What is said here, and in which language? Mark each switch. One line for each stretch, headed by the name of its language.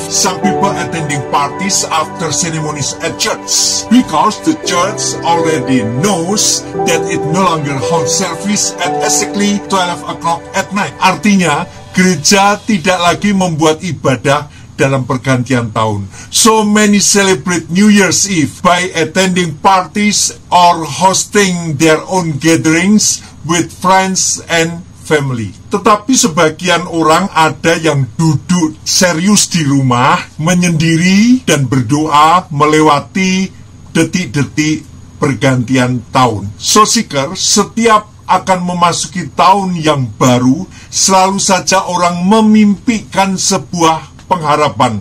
English: Some people attending parties after ceremonies at church because the church already knows that it no longer holds service at exactly 12 o'clock at night.
Indonesian: Artinya, gereja tidak lagi membuat ibadah dalam pergantian tahun.
English: So many celebrate New Year's Eve by attending parties or hosting their own gatherings with friends and family.
Indonesian: Tetapi sebagian orang ada yang duduk serius di rumah, menyendiri dan berdoa melewati detik-detik pergantian tahun. So, Seeker, setiap akan memasuki tahun yang baru, selalu saja orang memimpikan sebuah pengharapan.